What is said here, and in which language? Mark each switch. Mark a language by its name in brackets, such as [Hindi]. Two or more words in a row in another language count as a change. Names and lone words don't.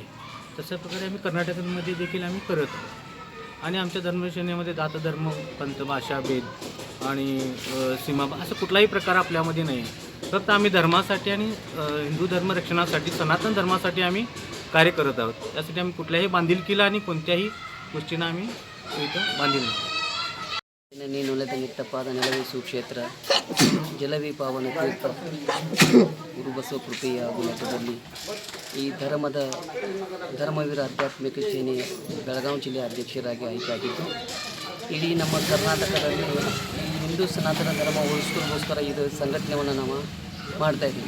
[Marathi] तशा प्रकारे आम्ही कर्नाटकमध्ये देखील आम्ही करत आहोत आणि आमच्या धर्मवीर सेनेमध्ये जातधर्म, पंथ, भाषा, भेद आणि सीमा असं कुठलाही प्रकार आपल्यामध्ये नाही आहे. फक्त आम्ही धर्मासाठी आणि हिंदू धर्म रक्षणासाठी, सनातन धर्मासाठी आम्ही कार्य करत आहोत. त्यासाठी आम्ही कुठल्याही बांधिलकीला आणि कोणत्याही गोष्टींना आम्ही इथं बांधील नाही. [Kannada] ನೀನುಲದ ನಿಟ್ಟಪಾದ ನೆಲವಿ ಸುಕ್ಷೇತ್ರ ಜಲವಿ ಪಾವನ ತೀರ್ಥ ಗುರುಬಸವ ಕೃಪೆಯ ಗುಣದಲ್ಲಿ ಈ ಧರ್ಮವೀರ ಆಧ್ಯಾತ್ಮಿಕ ಸೇನೆ ಬೆಳಗಾವಿ ಜಿಲ್ಲೆಯ ಅಧ್ಯಕ್ಷರಾಗಿ ಆಯ್ಕೆಯಾಗಿದ್ದು ಇಡೀ ನಮ್ಮ ಕರ್ನಾಟಕದಲ್ಲಿ ಈ ಹಿಂದೂ ಸನಾತನ ಧರ್ಮ ಉಳಿಸ್ಕೊಳ್ಳೋಸ್ಕರ ಇದು ಸಂಘಟನೆಯನ್ನು ನಾವು ಮಾಡ್ತಾಯಿದ್ದೀವಿ.